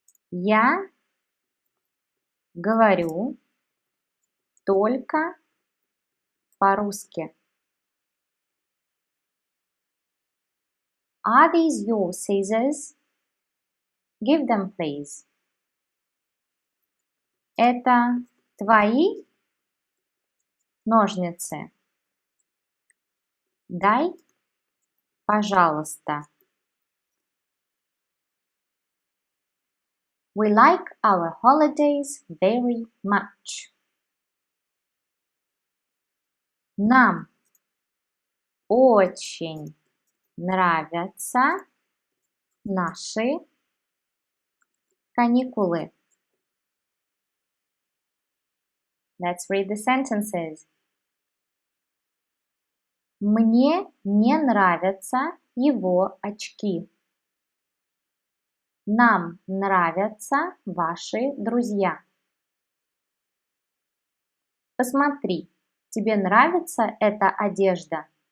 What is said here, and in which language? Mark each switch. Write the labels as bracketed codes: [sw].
[ru] Я говорю только по-русски. [en] Are these your scissors? Give them, please. [ru] Это твои ножницы? Дай, пожалуйста. [en] We like our holidays very much. [ru] Нам очень нравятся наши каникулы. [en] Let's read the sentences. [ru] Мне не нравятся его очки. Нам нравятся ваши друзья. Посмотри, тебе нравится эта одежда?